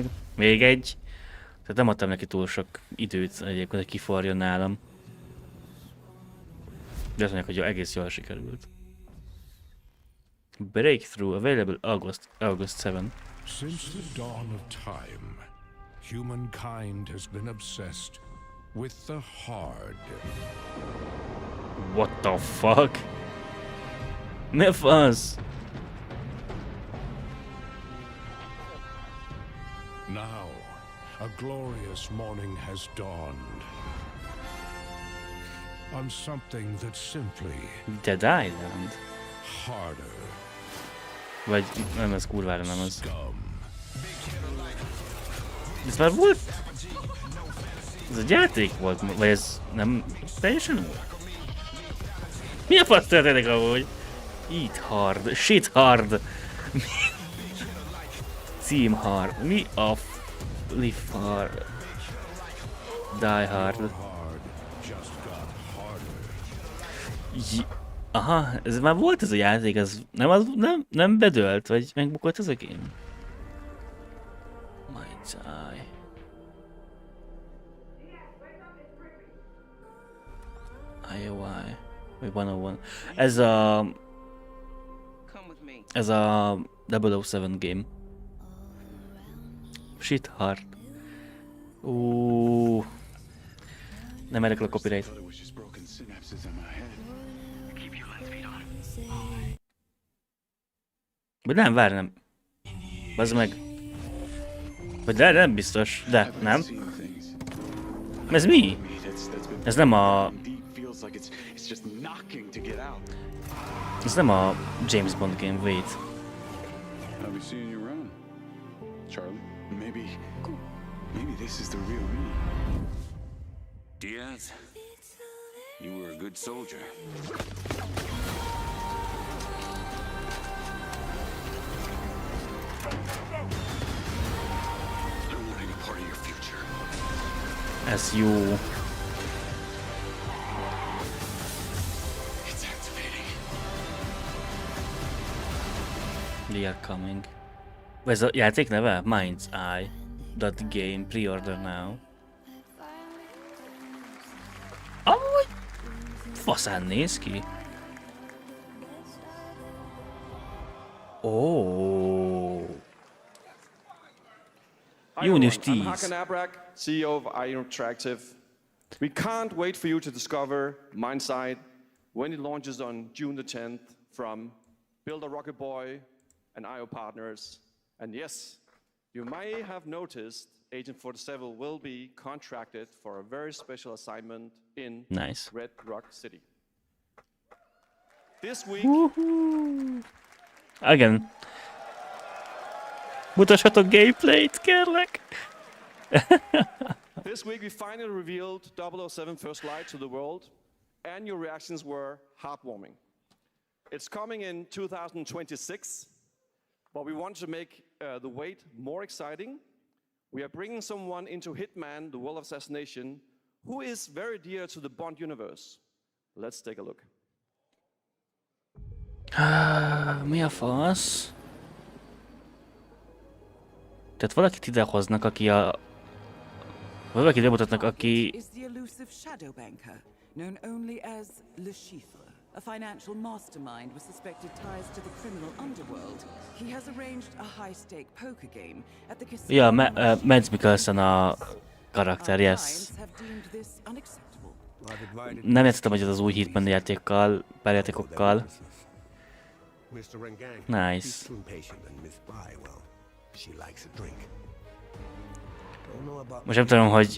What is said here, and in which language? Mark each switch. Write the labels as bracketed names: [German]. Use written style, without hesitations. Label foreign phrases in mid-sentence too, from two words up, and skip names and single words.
[Hungarian] Még egy. Tehát nem adtam neki túl sok időt egyébként, hogy kiforjon nálam. De azt mondják, hogy egész jól sikerült. [English] Breakthrough, available August 7. Since the dawn of time, humankind has been obsessed with the hard. What the fuck? [Hungarian] Mi a fasz? [English] Now, a glorious morning has dawned on something that simply Dead Island? harder. [Hungarian] Vagy nem, ez kurvára nem az. Ez már volt? Ez egy játék volt, vagy ez nem teljesen új? Mi a fasz történik amúgy? [English] Eat hard, shit hard. Cím hard. [Hungarian] Mi a [English] live hard? Die hard. [Hungarian] Aha, ez már volt ez a játék, ez nem bedölt, vagy megbukott ez a game? [English] Might die. IOI. [Hungarian] Vagy 101. Ez a 007 game. [English] Shit hard. [Hungarian] Nem erre a copyright. Vagy nem, várj, nem. Bazd meg. Vagy de nem biztos, de nem. Ez mi? Ez nem a... Ez nem a James Bond [English] game, wait. I'll be seeing you around, Charlie. Maybe this is the real me. Diaz, you were a good soldier. I don't want any part of your future. As you... It's activating. They are coming. [Hungarian] Ez a játék neve? [English] Mind's Eye. That game pre-order now. [Hungarian] Amúgy faszán néz ki. [English] Oh. [Hungarian] Június 10. [English] I'm Hakan Abrak, CEO of Interactive. We can't wait for you to discover Mind's Eye when it launches on June the 10th from Builder Rocket Boy and IO partners. And yes, you may have noticed Agent 47 will be contracted for a very special assignment in Red Rock City. This week... [Hungarian] Igen. Mutassatok gameplayt, kérlek! [English] This week we finally revealed 007 First Light to the world, and your reactions were heartwarming. It's coming in 2026, but we want to make the wait more exciting. We are bringing someone into Hitman, the World of Assassination, who is very dear to the Bond universe. Let's take a look. [Hungarian] Mi a fasz? Tehát valakit idehoznak, aki a... Valakit bemutatnak, aki... [English] Is the elusive shadow banker, known only as Le Chiffre, a financial mastermind with suspected ties to the criminal underworld. He has arranged a high-stake poker game at the casino. [Hungarian] Ja, Mads Mikkelsen a karakter, yes. Nem játszottam egyet az új Hitman játékkal, pár játékokkal. Nice. Most nem tudom, hogy...